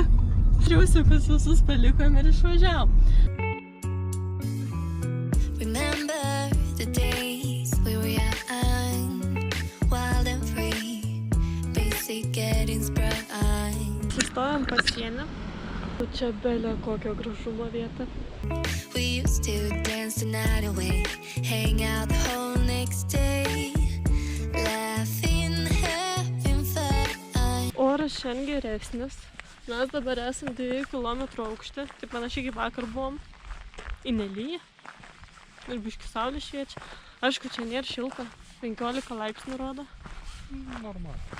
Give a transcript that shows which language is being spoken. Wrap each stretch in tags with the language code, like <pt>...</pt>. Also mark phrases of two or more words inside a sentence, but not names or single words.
<lt>Žiausiukus visus palikom ir išvažiavom. Sustojom pasienį. Čia belė kokio gražumo vieta.</lt> <en>We used to dance the night away, hang out the whole next day, laughing, having fun.</en> <lt>Oras šiandien geresnis. Mes dabar esam 2 km aukšte, tai panašiai kaip vakar buvom. Į nelyja. Ir biškį saulė šviečia. Aišku, čia nėra šilta, 15 laipsnių rodo. Normaliai.</lt>